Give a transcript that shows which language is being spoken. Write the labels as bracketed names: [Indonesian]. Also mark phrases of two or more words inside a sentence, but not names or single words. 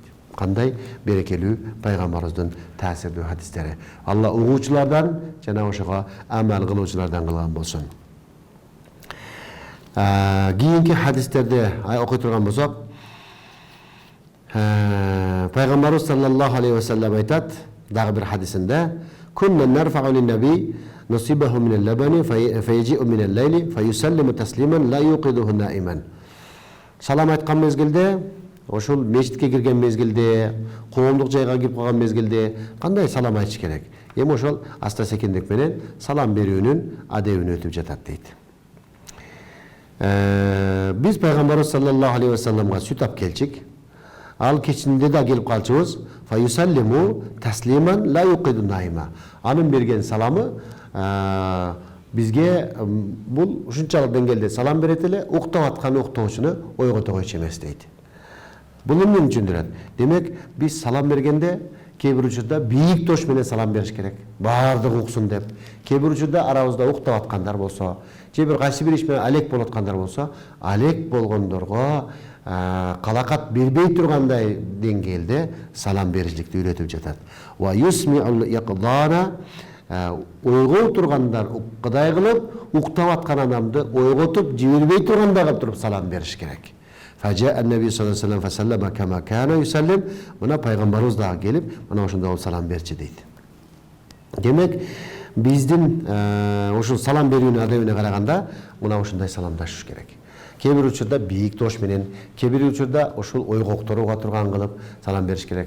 [Kyrgyz] Кандай берекелүү пайгамбарыбыздын таасирдүү хадистери. Алла угуучулардан жана ошого амал кылуучулардан кылган болсун. Кийинки хадистерде окуй турган болсок, пайгамбарыбыз [Arabic] صلى الله عليه وسلم [Kyrgyz] айтат дагы бир хадисинде: [Arabic] "كنا نرفع للنبي نصيبه من اللبن فيجيء من الليل فيسلم تسليما لا يوقظ نائما." [Kyrgyz] Салам айткан мезгилде, ошол мечитке кирген мезгилде, коомдук жайга кирип калган мезгилде кандай салам айтыш керек? Эми ошол аста секиндик менен салам берүүнүн адебин өтүп жатат дейт. Биз пайгамбарыбыз [Arabic] صلى الله عليه وسلم [Kyrgyz] сүт алып келчик. Ал кечинде да келип калчыбыз. [Arabic] فيسلم تسليما لا يوقظ نائما. [Kyrgyz] Анын берген саламы бизге бул ушунчалык деңгээлде салам берет эле, уктап аткан уктоочуну ойгото койчу эмес дейт. Бул эмнени түшүндүрөт? Демек, биз салам бергенде кээ бир учурда бийик тош менен салам бериш керек. Баардыгы уксун деп. Кээ бир учурда арабызда уктап аткандар болсо, же бир кайсы бир иш менен алек болуп аткандар болсо, алек болгондорго калакат бербей тургандай деңгээлде салам беришлекти үйрөтүп жатат. [Arabic] ويسمع اليقظان [Kyrgyz] ойгоо тургандар уккыдай кылып, уктап аткан адамды ойготуп, жибербей тургандай кылып туруп салам бериш керек. [Arabic] فجاء النبي صلى الله عليه وسلم كما كان يسلم. [Kyrgyz] Мына пайгамбарыбыз дагы келип, мына ошондой салам берчи дейт. Демек, биздин ошол салам берүүнүн адебине караганда, мына ошондой саламдашыш керек. Кээ бир учурда бийик тош менен, кээ бир учурда ошол ойгокторуга турган кылып салам бериш керек.